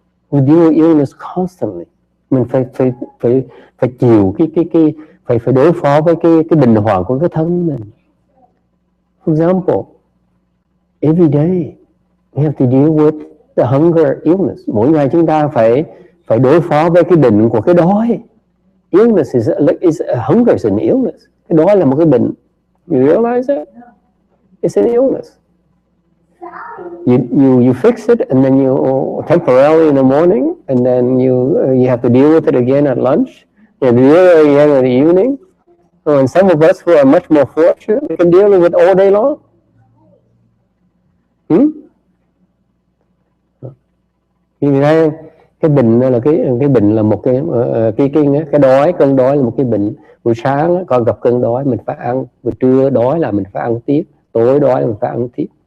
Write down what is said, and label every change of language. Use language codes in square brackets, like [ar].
[en] We deal with illness constantly. [vi] Mình phải chịu phải đối phó với cái bệnh hoạn của cái thân mình. [en] For example, every day we have to deal with the hunger illness. [vi] Mỗi ngày chúng ta phải đối phó với cái bệnh của cái đói. [en] Illness is hunger is an illness. [vi] Cái đói là một cái bệnh. [en] You realize that? It's an illness. You fix it, and then you temporarily in the morning, and then you have to deal with it again at lunch. You have to deal with it again in the evening. And some of us who are much more fortunate, we can deal with it all day long. [vi] Vì thế cái bệnh là cái bệnh là một cái đói, cơn đói là một cái bệnh. Buổi sáng con gặp cơn đói mình phải ăn, buổi trưa đói là mình phải ăn tiếp, tối đói là mình phải ăn tiếp.